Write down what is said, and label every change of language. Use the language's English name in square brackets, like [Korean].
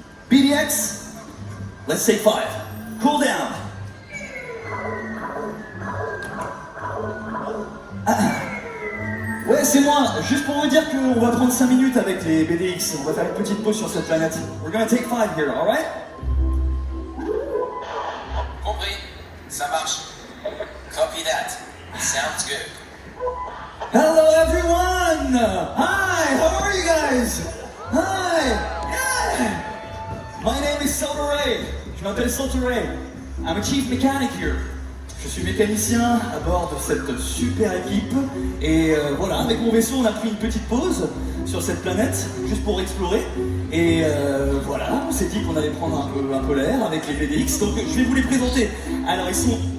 [English] BDX, let's say 5. Cool down. [French] Ouais, c'est moi. Juste pour vous dire qu'on va prendre 5 minutes avec les BDX. On va faire une petite pause sur cette planète. [English] We're gonna take 5 here, alright? [French] Compris. Ça marche. [English] Copy that. Sounds good. Hello everyone! Hi, how are you guys? Hi! Yeah! My name is Sotoray. [French] Je m'appelle Sotoray. [English] I'm a chief mechanic here. [French] Je suis mécanicien à bord de cette super équipe. Et voilà, avec mon vaisseau, on a pris une petite pause sur cette planète, juste pour explorer. Et voilà, on s'est dit qu'on allait prendre un peu l'air avec les BDX. Donc je vais vous les présenter. Alors ils sont...